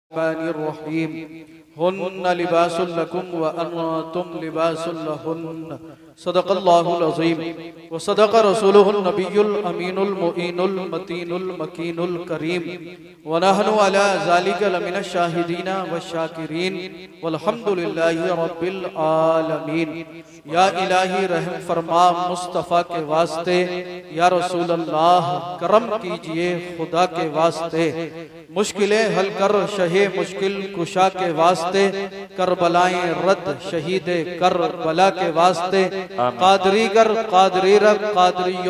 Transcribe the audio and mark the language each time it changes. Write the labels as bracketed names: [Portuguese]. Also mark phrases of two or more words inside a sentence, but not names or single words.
[Arabic] الرحيم هن لباس لكم وأنتم لباس لهن صدق الله العظيم وصدق رسوله النبي الأمين المعين المتين المكين الكريم ونحن على ذلك لمن الشاهدين والشاكرين والحمد لله رب العالمين. [Urdu] یا الٰہی رحم فرما مصطفیٰ کے واسطے، یا رسول اللہ کرم کیجیے خدا کے واسطے، مشکلیں حل کر شہِ مشکل کشا کے واسطے، کربلائیں رد شہیدِ کربلا کے واسطے، قادری کر قادری رکھ قادریوں